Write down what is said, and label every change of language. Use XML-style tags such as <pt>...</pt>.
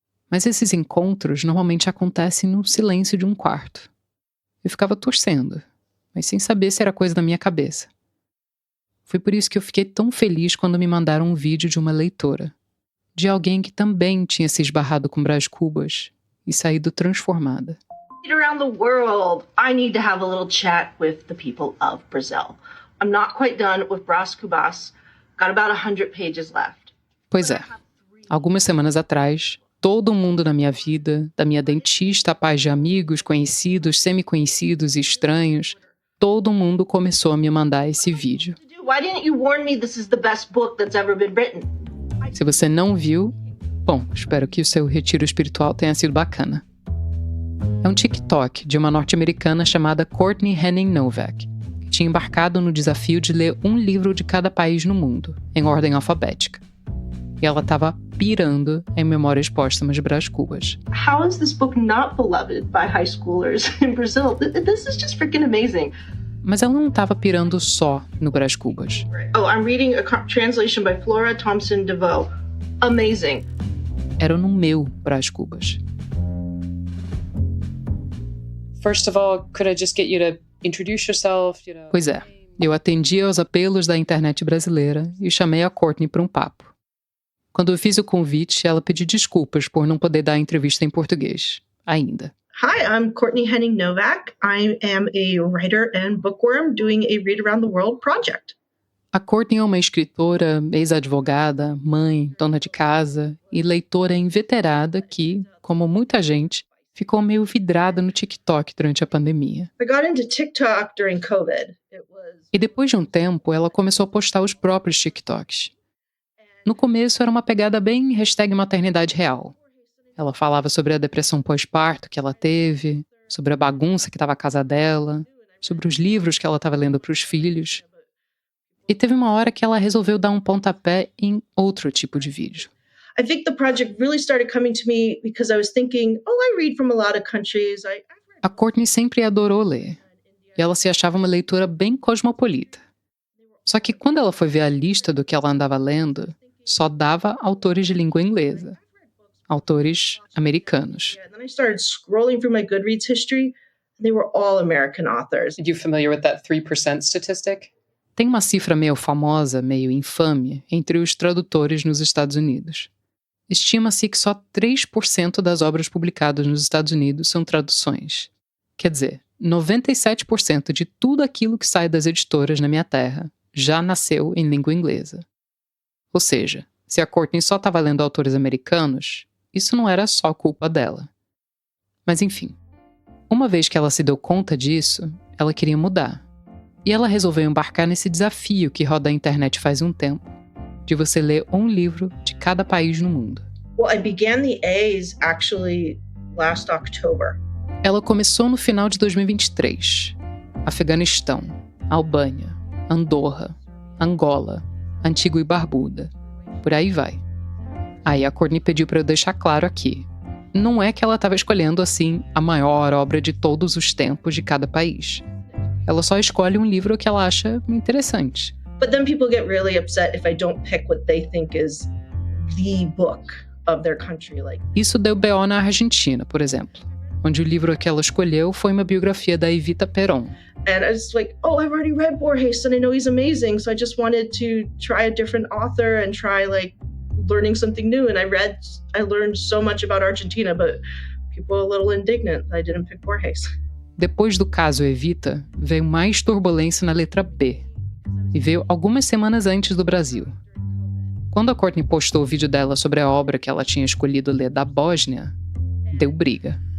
<pt>Mas esses encontros normalmente acontecem no silêncio de um quarto. Eu ficava torcendo, mas sem saber se era coisa da minha cabeça. Foi por isso que eu fiquei tão feliz quando me mandaram um vídeo de uma leitora, de alguém que também tinha se esbarrado com Brás Cubas e saído transformada.</pt> <en>Around the world, I need to have a little chat with the people of Brazil. I'm not quite done with Brás Cubas. Got about 100 pages left.</en> <pt>Pois é. Algumas semanas atrás, todo mundo na minha vida, da minha dentista a pais de amigos, conhecidos, semi-conhecidos e estranhos, todo mundo começou a me mandar esse vídeo.</pt> <en>Why didn't you warn me this is the best book that's ever been written?</en> <pt>Se você não viu, bom, espero que o seu retiro espiritual tenha sido bacana. É um TikTok de uma norte-americana chamada Courtney Henning Novak, que tinha embarcado no desafio de ler um livro de cada país no mundo, em ordem alfabética. E ela estava pirando em Memórias Póstumas de Brás Cubas.</pt> <en>How is this book not beloved by high schoolers in Brazil? This is just freaking amazing.</en> <pt>Mas ela não estava pirando só no Brás Cubas.</pt> <en>Oh, I'm reading a translation by Flora Thompson DeVoe. Amazing.</en> <pt>Era no meu Brás Cubas.</pt> <en>First of all, could I just get you to introduce yourself?</en> <pt>Pois é, eu atendi aos apelos da internet brasileira e chamei a Courtney para um papo. Quando eu fiz o convite, ela pediu desculpas por não poder dar a entrevista em português, ainda.</pt> <en>Hi, I'm Courtney Henning Novak. I am a writer and bookworm doing a Read Around the World project.</en> <pt>A Courtney é uma escritora, ex-advogada, mãe, dona de casa e leitora inveterada que, como muita gente, ficou meio vidrada no TikTok durante a pandemia.</pt> <en>I got into TikTok during COVID.</en> <pt>E depois de um tempo, ela começou a postar os próprios TikToks. No começo era uma pegada bem #maternidade real. Ela falava sobre a depressão pós-parto que ela teve, sobre a bagunça que estava a casa dela, sobre os livros que ela estava lendo para os filhos. E teve uma hora que ela resolveu dar um pontapé em outro tipo de vídeo.</pt> <en>I think the project really started coming to me because I was thinking, I read from a lot of countries.</en> <pt>A Courtney sempre adorou ler. E ela se achava uma leitora bem cosmopolita. Só que quando ela foi ver a lista do que ela andava lendo, só dava autores de língua inglesa. Autores americanos.</pt> <en>And then I started scrolling through my Goodreads history. They were all American authors. Are you familiar with that 3% statistic?</en> <pt>Tem uma cifra meio famosa, meio infame, entre os tradutores nos Estados Unidos. Estima-se que só 3% das obras publicadas nos Estados Unidos são traduções. Quer dizer, 97% de tudo aquilo que sai das editoras na minha terra já nasceu em língua inglesa. Ou seja, Se a Courtney só estava lendo autores americanos, isso não era só culpa dela. Mas enfim, uma vez que ela se deu conta disso, ela queria mudar. E ela resolveu embarcar nesse desafio que roda a internet faz um tempo, de você ler um livro de cada país no mundo.</pt> <en>Well, I began the A's actually last October.</en> <pt>Ela começou no final de 2023. Afeganistão, Albânia, Andorra, Angola, Antigua e Barbuda. Por aí vai. Aí a Courtney pediu para eu deixar claro aqui. Não é que ela estava escolhendo, assim, a maior obra de todos os tempos de cada país. Ela só escolhe um livro que ela acha interessante.</pt> <en>But then people get really upset if I don't pick what they think is the book of their country.</en> <pt>Isso deu BO na Argentina, por exemplo, onde o livro que ela escolheu foi uma biografia da Evita Peron.</pt> <en>And I was like, oh, I've already read Borges and I know he's amazing, so I just wanted to try a different author and try learning something new. And I learned so much about Argentina, but people were a little indignant that I didn't pick Borges.</en> <pt>Depois do caso Evita, veio mais turbulência na letra B. E veio algumas semanas antes do Brasil. Quando a Courtney postou o vídeo dela sobre a obra que ela tinha escolhido ler da Bósnia, deu briga.</pt>